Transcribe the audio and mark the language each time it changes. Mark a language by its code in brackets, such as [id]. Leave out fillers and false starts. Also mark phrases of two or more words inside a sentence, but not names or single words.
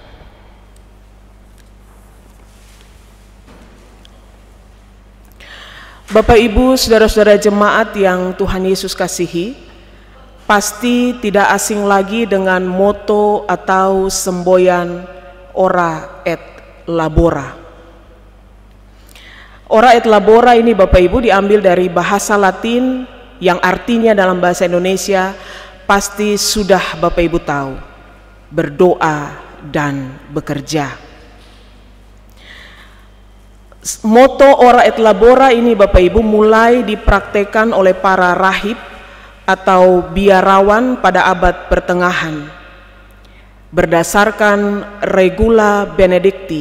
[id] Bapak Ibu, saudara-saudara jemaat yang Tuhan Yesus kasihi, pasti tidak asing lagi dengan moto atau semboyan [la] ora et labora. Ora et labora [id] ini Bapak Ibu diambil dari bahasa Latin yang artinya dalam bahasa Indonesia pasti sudah Bapak Ibu tahu, berdoa dan bekerja. Moto [la] Ora et Labora [id] ini Bapak Ibu mulai dipraktekkan oleh para rahib atau biarawan pada abad pertengahan berdasarkan Regula Benedicti.